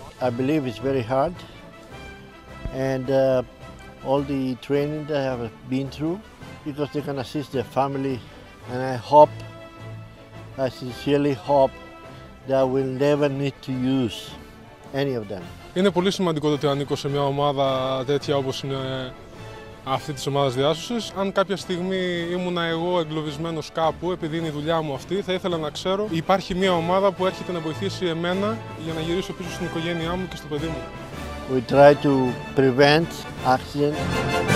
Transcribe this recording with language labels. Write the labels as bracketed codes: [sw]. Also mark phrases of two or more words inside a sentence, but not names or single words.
[en] I believe it's very hard, and all the training they have been through, because they can assist their family, and I sincerely hope that I will never need to use any of them. [el] Είναι πολύ σημαντικό το ότι ανήκω σε μια ομάδα τέτοια όπως είναι αυτή της ομάδας διάσωσης. Αν κάποια στιγμή ήμουνα εγώ εγκλωβισμένος κάπου, επειδή είναι η δουλειά μου αυτή, θα ήθελα να ξέρω υπάρχει μια ομάδα που έρχεται να βοηθήσει εμένα για να γυρίσω πίσω στην οικογένειά μου και στο παιδί μου. [en] We try to prevent accidents.